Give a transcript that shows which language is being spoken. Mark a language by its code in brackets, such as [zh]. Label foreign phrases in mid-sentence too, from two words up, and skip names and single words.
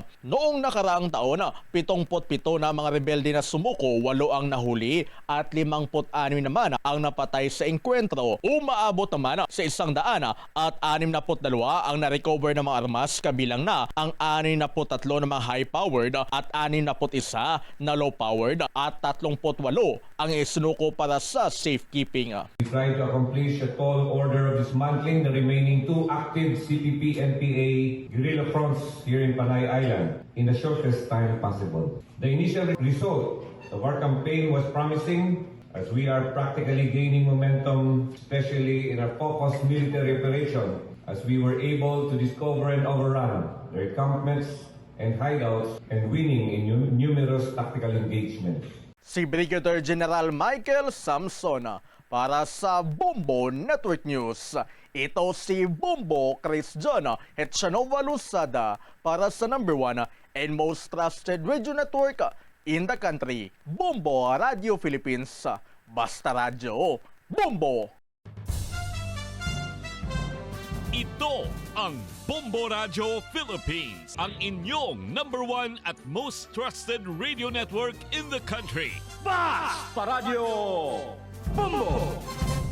[tl] Noong nakaraang taon, 77 na mga rebelde na sumuko, 8 ang nahuli at 56 naman ang napatay sa engkwentro. Umaabot naman sa 100 at 62 ang na-recover ng mga armas, kabilang na ang 63 na mga high-powered at 61 na low-powered at 38 ang isinuko para sa safekeeping. [en] We try to accomplish a tall order of dismantling the remaining 2 active CPP-NPA guerrilla fronts here in Panay Island in the shortest time possible. The initial result of our campaign was promising, as we are practically gaining momentum, especially in our focused military operation, as we were able to discover and overrun their encampments and hideouts and winning in numerous tactical engagements. [tl] Si Brigadier General Michael Samson para sa Bombo Network News. Ito si Bombo Chris John Hetchanova Lusada para sa #1 [en] and most trusted radio network in the country, [tl] Bombo Radio Philippines. Basta Radio, Bombo! Ito ang Bombo Radio Philippines, ang inyong #1 at [en] most trusted radio network in the country. [tl] Basta Radio Bombo!